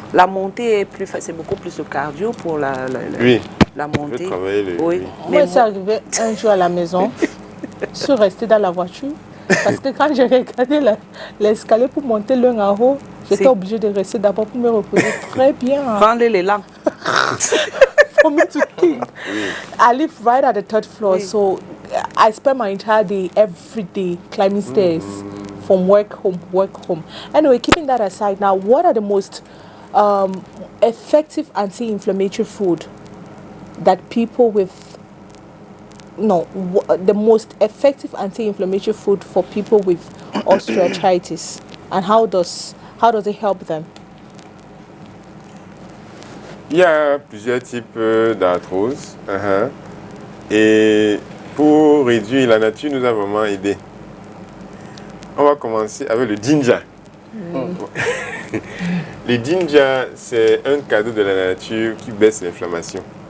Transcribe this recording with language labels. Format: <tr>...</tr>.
<fr>La montée c'est beaucoup plus de cardio pour la montée. Je vais travailler oui. Moi, c'est arrivé un jour à la maison. Je suis restée dans la voiture. Parce que quand j'ai regardé l'escalier pour monter l'un en haut, j'étais obligée de rester d'abord pour me reposer très bien. Prendre l'élan.</fr> <en>For me to think. I live right at the third floor, so I spend my entire day, every day, climbing stairs from work home. Anyway, keeping that aside, now, what are the most effective anti-inflammatory food that people with the most effective anti-inflammatory food for people with osteoarthritis, and how does it help them?</en> <fr>Il y a plusieurs types d'arthrose. Et pour réduire, la nature nous a vraiment aidés. On va commencer avec le ginger. Le ginger, c'est un cadeau de la nature qui baisse l'inflammation.</fr>